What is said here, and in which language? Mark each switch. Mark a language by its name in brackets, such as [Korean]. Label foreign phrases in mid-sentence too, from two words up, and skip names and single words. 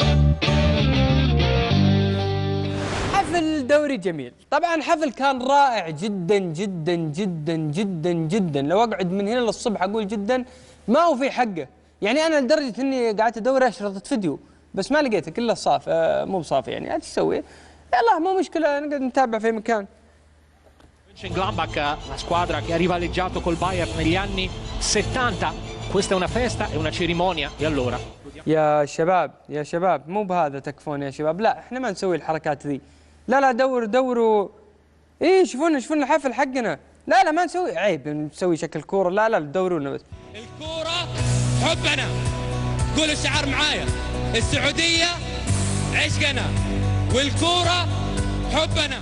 [Arabic] حفل دوري جميل، طبعا حفل كان رائع جدا جدا جدا جدا جدا. لو أقعد من هنا للصبح أقول جدا ما هو في حقه، يعني أنا لدرجة إني قعدت أدور أشرطة فيديو بس ما لقيته، كله صاف مو بصافي. يعني ايش تسوي؟ يلا مو مشكلة نقعد نتابع في مكان. [Italian] Mönchengladbach, la squadra che ha rivaleggiato col Bayern negli anni 70, questa è una festa, è una cerimonia e allora [Arabic] يا شباب يا شباب مو بهذا تكفون يا شباب، لا احنا ما نسوي الحركات ذي، لا دوروا ايه شوفون الحفل حقنا، لا ما نسوي، عيب نسوي شكل كورة، لا دورونا بس. الكورة حبنا، قول الشعار معايا، السعودية عشقنا والكورة حبنا.